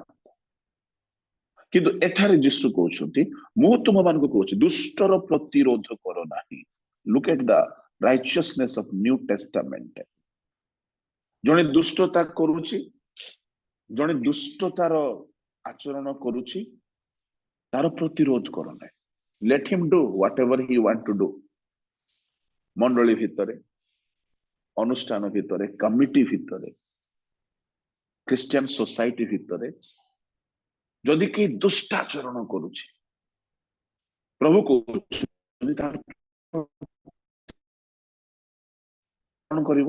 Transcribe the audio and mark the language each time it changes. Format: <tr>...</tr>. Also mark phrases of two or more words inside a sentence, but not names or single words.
<or>କିନ୍ତୁ ଏଠାରେ ଯୀଶୁ କହୁଛନ୍ତି, ମୁଁ ତୁମମାନଙ୍କୁ କହୁଛି ଦୁଷ୍ଟର ପ୍ରତିରୋଧ କର ନାହିଁ।</or> <en>Look at the righteousness of New Testament.</en> <or>ଜଣେ ଦୁଷ୍ଟତା କରୁଛି, ଜଣେ ଦୁଷ୍ଟତାର ଆଚରଣ କରୁଛି, ତାର ପ୍ରତିରୋଧ କର ନାହିଁ।</or> <en>Let him do whatever he want to do.</en> <or>ମଣ୍ଡଳୀ ଭିତରେ, ଅନୁଷ୍ଠାନ ଭିତରେ, କମିଟି ଭିତରେ,</or> <en>Christian society</en> <or>ଭିତରେ ଯଦି କେହି ଦୁଷ୍ଟାଚରଣ କରୁଛି, ପ୍ରଭୁ କହୁଛନ୍ତି କଣ କରିବ?</or>